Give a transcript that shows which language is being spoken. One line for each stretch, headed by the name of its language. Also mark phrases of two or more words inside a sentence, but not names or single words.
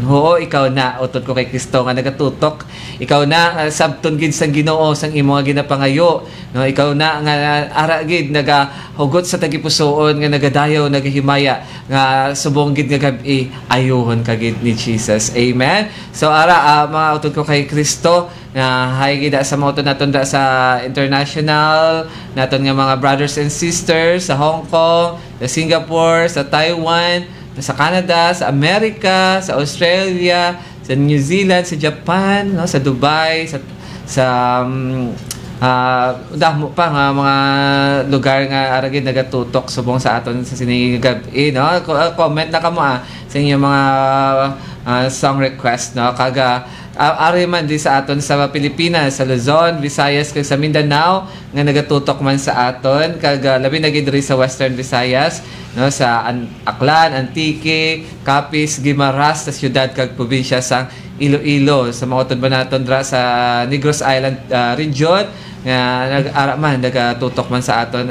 Hiligaynon: Oo, ikaw na utot ko kay Kristo nga nagatutok, ikaw na sabton gid sang Ginoo sang imo nga ginapangayo, no, ikaw na nga ara gid nagahugot sa tagipusoon nga nagadayaw nagahimaya nga subong gid nga gabi ayohon ka gid ni Jesus. Amen. So ara mga utot ko kay Kristo nga hay gid sa mga naton sa international naton nga mga
English: brothers and sisters
Hiligaynon: sa Hong Kong, sa Singapore, sa Taiwan, sa Canada, sa America, sa Australia, sa New Zealand, sa Japan, no, sa Dubai, sa damo pa nga mga lugar nga aragid nagatutok subong sa aton sa sining gabi, no. Comment na kamo sa inyong mga song request, no, kaga ari man di sa aton sa Pilipinas, sa Luzon, Visayas kag sa Mindanao nga nagatutok man sa aton kag labi na gid diri sa Western Visayas, no, sa Aklan, Antique, Capiz, Guimaras, sa syudad kag probinsya sa Iloilo, sa mga utod ba naton dra sa Negros Island region nga nag-ara man nagatutok man sa aton.